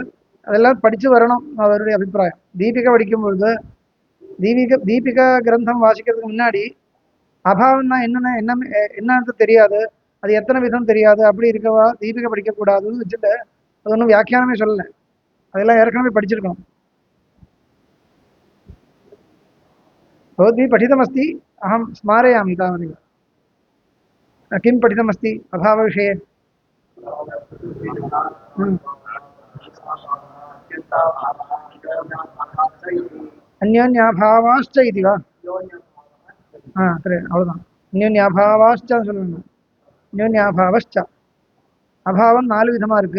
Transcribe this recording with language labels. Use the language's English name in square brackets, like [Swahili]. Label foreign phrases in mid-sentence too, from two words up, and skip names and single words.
[Tamil] அதெல்லாம் படிச்சு வரணும். அவருடைய அபிப்பிராயம். தீபிகா படிக்கும் பொழுது தீபிகா கிரந்தம் வாசிக்கிறதுக்கு முன்னாடி அபாவம்னா என்னன்னு தெரியாது, அது எத்தனை விதம் தெரியாது, அப்படி இருக்கவா தீபிகா படிக்கக்கூடாதுன்னு வச்சுட்டு அது ஒன்றும் வியாக்கியானமே சொல்லலை. அதெல்லாம் ஏற்கனவே படிச்சிருக்கணும். [Sanskrit] भवद्भिः पठितमस्ति, अहं स्मारयामि तावदेव. किं पठितमस्ति अभावविषये? ம். [Tamil] அந்யோன்யாபாவாச்ச இது வா சரி அவ்வளோதான். அந்யோன்யாபாவாச்ச சொல்லணும். அந்யோன்யாபாவச்ச. அபாவம் 4 விதமா இருக்கு.